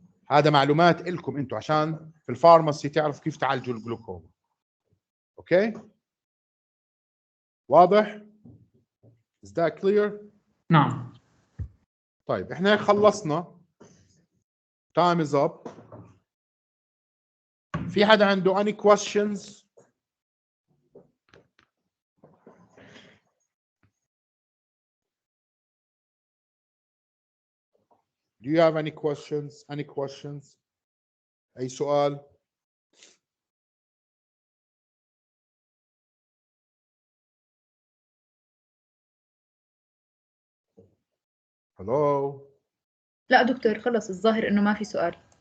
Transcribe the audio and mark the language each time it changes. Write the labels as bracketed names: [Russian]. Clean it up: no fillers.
[Arabic] هذا معلومات لكم انتم عشان في الفارماسي تعرفوا كيف تعالجوا الجلوكوما. اوكي؟ واضح؟ [English] Is that clear؟ [Arabic] نعم. طيب احنا خلصنا. [English] Time is up. [Arabic] في حدا عنده [English] any questions؟ Do you have any questions? Any questions? [Arabic] أي سؤال؟ Hello. لا دكتور خلص الظاهر انه ما في سؤال.